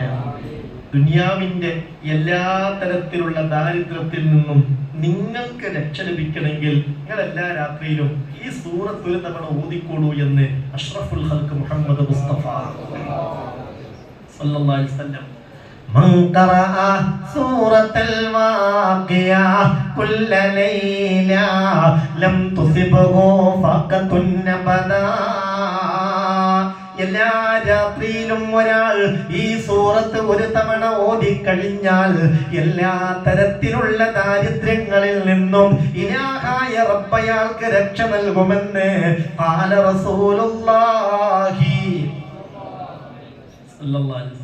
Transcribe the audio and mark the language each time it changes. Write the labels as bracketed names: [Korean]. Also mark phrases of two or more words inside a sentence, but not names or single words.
[Malayalam] ദുനിയാവിന്റെ എല്ലാ തരത്തിലുള്ള ദാരിദ്ര്യത്തിൽ നിന്നും നിങ്ങൾക്ക് രക്ഷ ലഭിക്കണമെങ്കിൽ നിങ്ങൾ എല്ലാ രാത്രിയിലും ഈ സൂറത്ത് ഒരു തവണ ഓതിക്കോളൂ എന്ന് [Arabic] أشرف الخلق [Malayalam] മുഹമ്മദ് മുസ്തഫ [Arabic] صلى الله عليه وسلم. من قرأ سورة الواقعة كل ليلة لم تصبه فاقة أبدا. [Malayalam] എല്ലാ രാത്രിയിലും ഒരാൾ ഈ സൂറത്ത് ഒരു തവണ ഓതിക്കഴിഞ്ഞാൽ എല്ലാ തരത്തിലുള്ള ദാരിദ്ര്യങ്ങളിൽ നിന്നും ഇലാഹായ റബ്ബയാൾക്ക് രക്ഷ നൽകുമെന്ന് [Arabic] قال رسول الله صلى الله عليه وسلم.